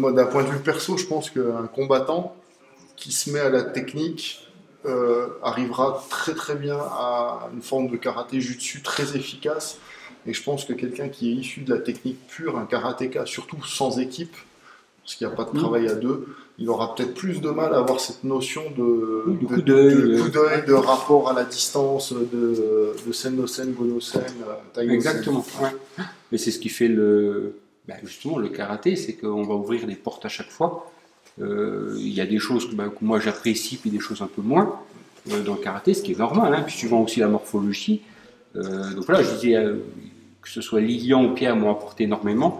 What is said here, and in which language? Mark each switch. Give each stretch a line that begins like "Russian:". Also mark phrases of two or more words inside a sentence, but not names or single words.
French: Moi, d'un point de vue perso, je pense qu'un combattant qui se met à la technique arrivera très très bien à une forme de karaté jutsu très efficace. Et je pense que quelqu'un qui est issu de la technique pure, un karatéka, surtout sans équipe, parce qu'il n'y a pas de travail à deux, il aura peut-être plus de mal à avoir cette notion de coup d'œil, de rapport à la distance, de
Japanese: 先の先、後の先、対の先.
French: Exactement. Ouais. Mais c'est ce qui fait justement le karaté, c'est qu'on va ouvrir les portes à chaque fois. Il y a des choses que moi j'apprécie, puis des choses un peu moins dans le karaté, ce qui est normal, hein, puis suivant aussi la morphologie. Donc voilà, je disais que ce soit Lilian ou Pierre m'ont apporté énormément.